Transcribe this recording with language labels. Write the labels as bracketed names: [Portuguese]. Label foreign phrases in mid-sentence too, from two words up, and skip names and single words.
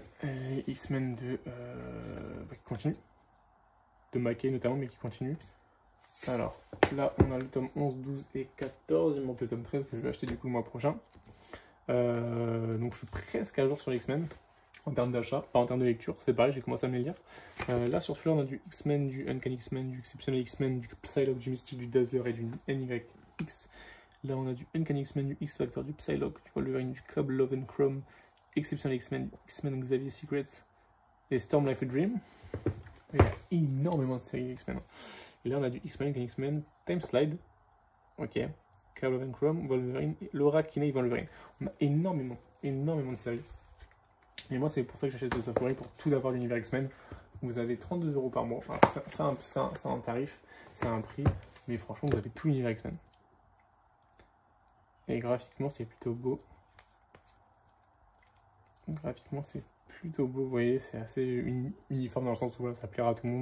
[French] Les X-Men qui continuent. De McKay notamment, mais qui continuent. Alors, là, on a le tome 11, 12 et 14. Il me manque le tome 13 que je vais acheter du coup le mois prochain. Donc je suis presque à jour sur les X-Men en termes d'achat, pas en termes de lecture, c'est pareil, j'ai commencé à me les lire. Là sur celui-là on a du X-Men, du Uncanny X-Men, du Exceptional X-Men, du Psylocke, du Mystique, du Dazzler et du NYX. Là on a du Uncanny X-Men, du X-Factor, du Psylocke, du Wolverine, du Cobb, Love and Chrome, Exceptional X-Men, X-Men Xavier Secrets et Storm Life a Dream. Il y a énormément de séries X-Men. Et là on a du X-Men, Uncanny X-Men, Time Slide, ok. Love and Chrome, Wolverine, Laura Kinney, Wolverine. On a énormément de séries. Et moi, c'est pour ça que j'achète ce software, pour tout d'avoir l'univers X-Men. Vous avez 32 € par mois. Alors, c'est un tarif, c'est un prix, mais franchement, vous avez tout l'univers X-Men. Et graphiquement, c'est plutôt beau. Graphiquement, c'est plutôt beau, vous voyez, c'est assez uniforme dans le sens où voilà, ça plaira à tout le monde.